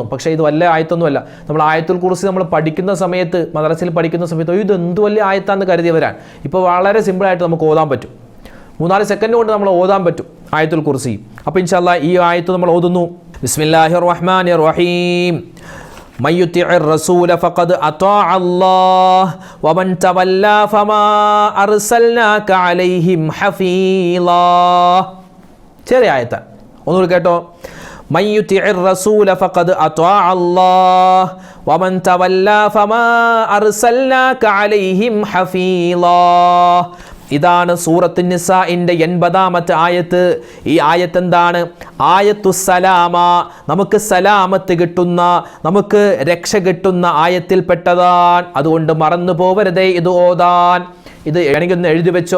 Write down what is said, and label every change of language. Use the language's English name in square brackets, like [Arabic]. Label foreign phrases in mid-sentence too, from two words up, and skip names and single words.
[Malayalam] പക്ഷേ ഇത് വലിയ ആയത്തൊന്നുമല്ല. നമ്മൾ ആയത്തുൽ കുർസി നമ്മൾ പഠിക്കുന്ന സമയത്ത്, മദ്രസയിൽ പഠിക്കുന്ന സമയത്ത് ഇത് എന്ത് വലിയ ആയത്താന്ന് കരുതിയവരാൻ. ഇപ്പോൾ വളരെ സിമ്പിളായിട്ട് നമുക്ക് ഓതാൻ പറ്റും. 3-4 സെക്കൻഡ് കൊണ്ട് നമ്മൾ ഓതാൻ പറ്റും ആയത്തുൽ കുർസി. അപ്പോൾ [Arabic] إن شاء الله [Malayalam] ഈ ആയത്ത് നമ്മൾ ഓതുന്നു. [Arabic] بسم الله الرحمن الرحيم. من يطع الرسول فقد أطاع الله ومن تولى فما أرسلناك عليهم حفيظا. [Malayalam] ചെറിയ ആയത്ത് ഒന്നുകൂടി കേട്ടോ. [Arabic] من يطع الرسول فقد أطاع الله ومن تولى فما أرسلناك عليهم حفيظا. [Malayalam] ഇതാണ് സൂറത്തുൻ നിസാഇന്റെ 80-ാമത്തെ ആയത്ത്. ഈ ആയത്ത് എന്താണ്? [Arabic] آية سلامة, [Malayalam] നമുക്ക് സലാമത്ത് കിട്ടുന്ന, നമുക്ക് രക്ഷ കിട്ടുന്ന ആയത്തിൽപ്പെട്ടതാണ്. അതുകൊണ്ട് മറന്നു പോവരുതേ ഇത് ഓതാൻ. ഇത് വേണമെങ്കിൽ ഒന്ന് എഴുതി വെച്ചോ.